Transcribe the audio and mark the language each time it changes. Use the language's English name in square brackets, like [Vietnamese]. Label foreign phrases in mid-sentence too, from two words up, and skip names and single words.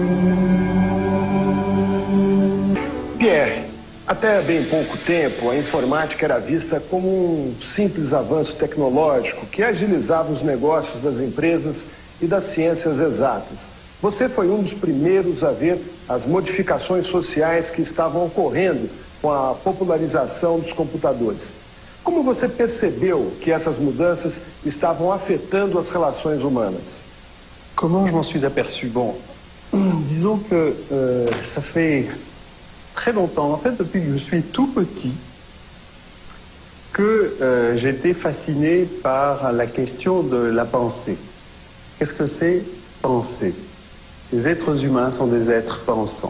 [Portuguese] Pierre, até bem pouco tempo, a informática era vista como um simples avanço tecnológico que agilizava os negócios das empresas e das ciências exatas. Você foi um dos primeiros a ver as modificações sociais que estavam ocorrendo com a popularização dos computadores. Como você percebeu que essas mudanças estavam afetando as relações humanas? [French] Comment je m'en suis aperçu? Bon, disons que ça fait très longtemps, en fait depuis que je suis tout petit, que j'ai été fasciné par la question de la pensée. Qu'est-ce que c'est penser? Les êtres humains sont des êtres pensants.